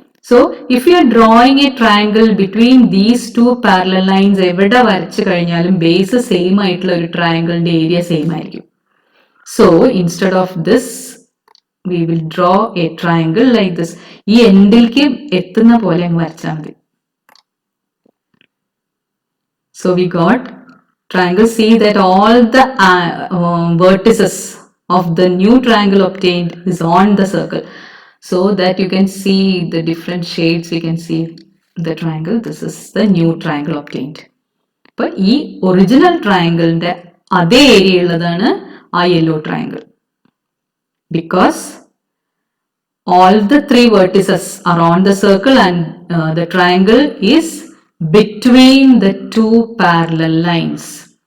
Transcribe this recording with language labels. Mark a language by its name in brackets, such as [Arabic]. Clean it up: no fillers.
[English] So if you are drawing a triangle between these two parallel lines, [Malayalam] എവിടെ വരച്ചു കഴിഞ്ഞാലും base same ആയിട്ടുള്ള ഒരു ട്രയാങ്കിളിന്റെ ഏരിയ സെയിം ആയിരിക്കും. [English] So instead of this we will draw a triangle like this. [Malayalam] ഈ എൻഡിലേക്ക് എത്തുന്ന പോലെ അങ്ങ് വരച്ചാൽ മതി. [English] So we got triangle. See that all the vertices of the new triangle obtained is on the circle. So that you can see the different shades, we can see the triangle. This is the new triangle obtained. But this original triangle [Malayalam] inde adhe area ulladana [English] a yellow triangle, because all the three vertices are on the circle and the triangle is between the two parallel lines.